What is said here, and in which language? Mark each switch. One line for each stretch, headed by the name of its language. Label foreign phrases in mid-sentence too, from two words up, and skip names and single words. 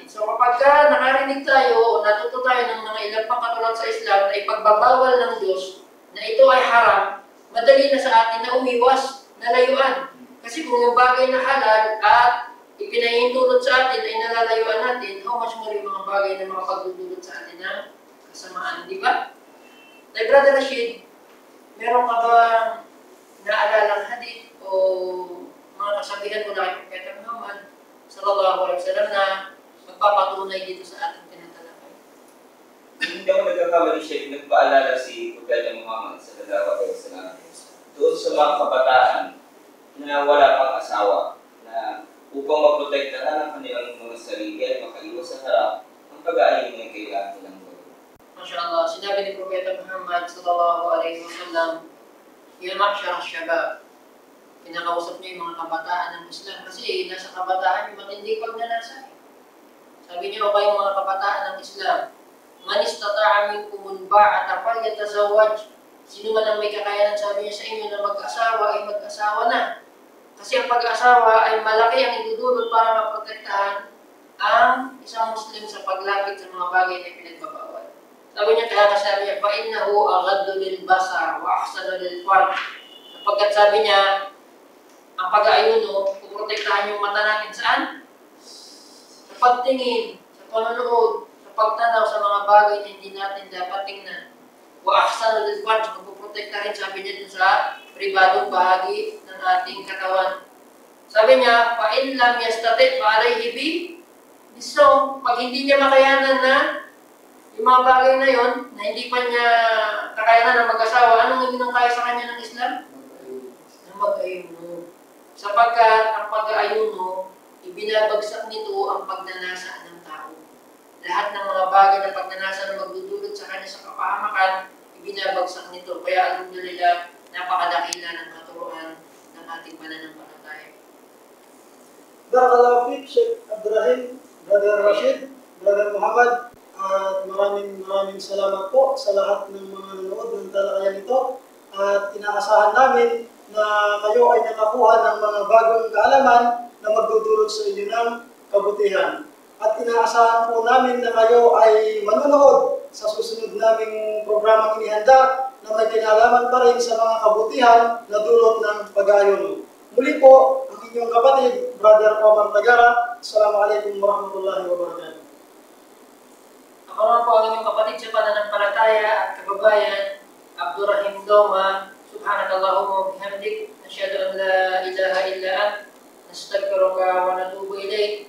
Filipino: So kapag nakarinig tayo o natuto tayo ng mga ilang pangkatulad sa Islam na ipagbabawal ng Diyos na ito ay haram, madali na sa atin na umiwas, na layuan. Kasi kung yung bagay na halal at ipinahihintulot sa atin ay nalalayuan natin,
English: how much more
Filipino: yung mga bagay na makapagdudulot sa atin ng kasamaan, di ba? Tay Brother Rashid, meron ka ba naalalang hadith o mga kasabihan mula kay Propeta Muhammad
Arabic: صلى الله عليه وسلم
Filipino: na magpapatunay dito sa ating tinatalakay? Hindi ako nagkakamali siya, nagpaalala si Propeta Muhammad
Arabic: صلى الله عليه وسلم
Filipino: doon sa mga kabataan na wala pang asawa, na upang maprotektahan ang kanilang mga sarili at makaiwas sa harap, ang pag-aayon ay kailangan nilang gawin. MashaAllah, sinabi ni Propeta Muhammad
Arabic: صلى الله عليه وسلم, "يا معشر الشباب,"
Filipino: kinakausap niya yung mga kabataan ng Islam kasi nasa kabataan yung matinding pagnanasa. Sabi niya, o kayong mga kabataan ng Islam,
Arabic: "من استطاع منكم الباءة فليتزوج."
Filipino: Sino man ang may kakayanan, sabi niya sa inyo, na mag-asawa ay mag-asawa na. Kasi ang pag-asawa ay malaki ang idudulot para maprotektahan ang isang Muslim sa paglapit sa mga bagay na pinagbabawal. Sabi niya, kaya sabi niya,
Arabic: فَإِنَّهُ أَغَضُّ لِلْبَصَرِ وَأَحْسَنُ لِلْفَرْجِ.
Filipino: Sapagkat sabi niya, ang pag-aayuno, puprotektahan yung mata natin saan? Sa pagtingin, sa panonood, sa pagtanaw sa mga bagay na hindi natin dapat tingnan.
Arabic: وَأَحْسَنُ لِلْفَرْجِ,
Filipino: puprotekta rin, sabi niya dun sa pribadong bahagi ng ating katawan. Sabi niya,
Arabic: فَإِنْ لَمْ يَسْتَطِعْ فَعَلَيْهِ بِالصَّوْمِ.
Filipino: Pag hindi niya makayanan na yung mga bagay na yon, na hindi pa niya kakayanan na mag-asawa, anong hindi nang kaya sa kanya ng Islam? Na mag-ayuno. Sapagkat ang pag-ayuno, ibinabagsak nito ang pagnanasa ng tao. Lahat ng mga bagay na pagnanasa na magdudulot sa kanya sa kapahamakan, ibinabagsak nito. Kaya alhamdulillah, napakadakila ng katuruan ng ating pananampalataya.
Arabic: بارك الله فيك,
Filipino: Sheikh Abdurrahim, Brother Rashid, Brother Muhammad. At maraming salamat po sa lahat ng mga nanonood ng talakayan ito. At inaasahan namin na kayo ay nakakuha ng mga bagong kaalaman na magdudulot sa inyo ng kabutihan. At inaasahan po namin na kayo ay manonood sa susunod naming programang inihanda na may kinalaman pa rin sa mga kabutihan na dulot ng pag-aayon. Muli po, ang inyong kapatid, Brother Omar Tagara.
Arabic: السلام عليكم ورحمة الله وبركاته.
Filipino: Ako naman po ang inyong kapatid sa pananampalataya at kababayan, Abdurrahim Doma.
Arabic: سبحانك اللهم وبحمدك، نشهد أن لا إله إلا أنت، نستغفرك ونتوب إليك.